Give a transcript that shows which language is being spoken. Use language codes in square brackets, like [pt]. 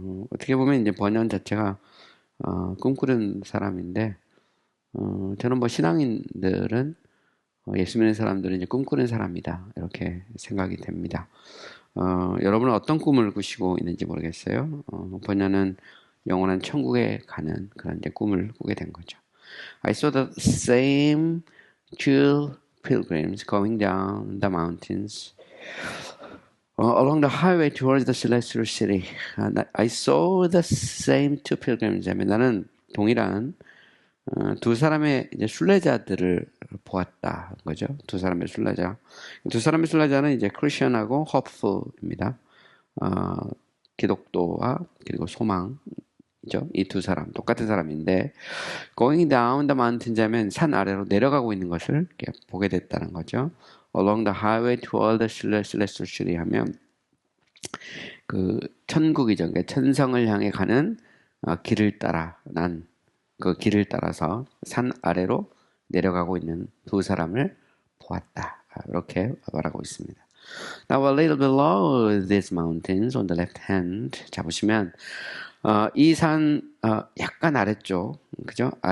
[ko] 어떻게 보면 이제 번연 자체가 꿈꾸는 사람인데 저는 뭐 신앙인들은 예수 믿는 사람들은 이제 꿈꾸는 사람이다 이렇게 생각이 됩니다. 여러분은 어떤 꿈을 꾸시고 있는지 모르겠어요. 번연은 영원한 천국에 가는 그런 이제 꿈을 꾸게 된 거죠. [en] I saw the same two pilgrims going down the mountains along the highway towards the celestial city. I saw the same two pilgrims. [ko] 나는 동일한 두 사람의 이제 순례자들을 보았다 거죠. 두 사람의 순례자. 두 사람의 순례자는 이제 크리스천하고 호프입니다. 기독교와 그리고 소망. 이 두 사람 똑같은 사람인데 [en] going down the mountains [ko] 하면 산 아래로 내려가고 있는 것을 보게 됐다는 거죠. [en] along the highway toward the celestial city [ko] 하면 그 천국이죠. 그러니까 천성을 향해 가는 길을 따라 난 그 길을 따라서 산 아래로 내려가고 있는 두 사람을 보았다. 이렇게 말하고 있습니다. [en] Now a little below these mountains on the left hand [ko] 자 보시면 이 산 약간 아래쪽 그죠?